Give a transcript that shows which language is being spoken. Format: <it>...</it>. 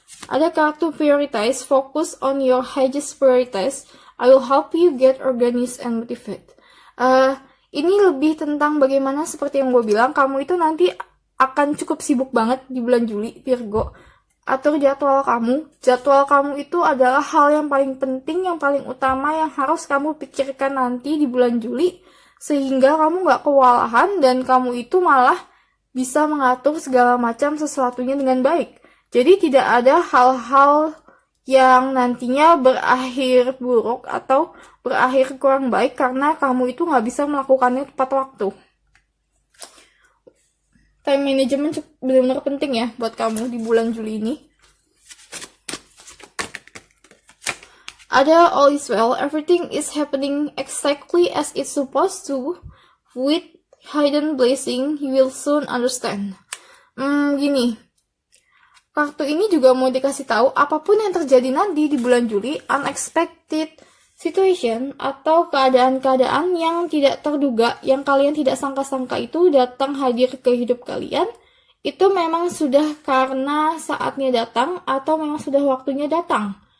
<id>Ada kartu</id> <en>prioritize, focus on your highest priorities. I will help you get organized and motivated.</en> <id>Ini lebih tentang bagaimana seperti yang gue bilang, kamu itu nanti akan cukup sibuk banget di bulan Juli, Virgo. Atur jadwal kamu. Jadwal kamu itu adalah hal yang paling penting, yang paling utama yang harus kamu pikirkan nanti di bulan Juli. Sehingga kamu gak kewalahan dan kamu itu malah bisa mengatur segala macam sesuatunya dengan baik. Jadi tidak ada hal-hal yang nantinya berakhir buruk atau berakhir kurang baik karena kamu itu nggak bisa melakukannya tepat waktu. Time management benar-benar penting ya buat kamu di bulan Juli ini. Ada</id> <en>all is well, everything is happening exactly as it's supposed to. With hidden blessing, you will soon understand.</en> <id>Gini. Kartu ini juga mau dikasih tahu apapun yang terjadi nanti di bulan Juli,</id> <en>unexpected situation</en> <id>atau keadaan-keadaan yang tidak terduga, yang kalian tidak sangka-sangka itu datang hadir ke hidup kalian, itu memang sudah karena saatnya datang atau memang sudah waktunya datang.</id>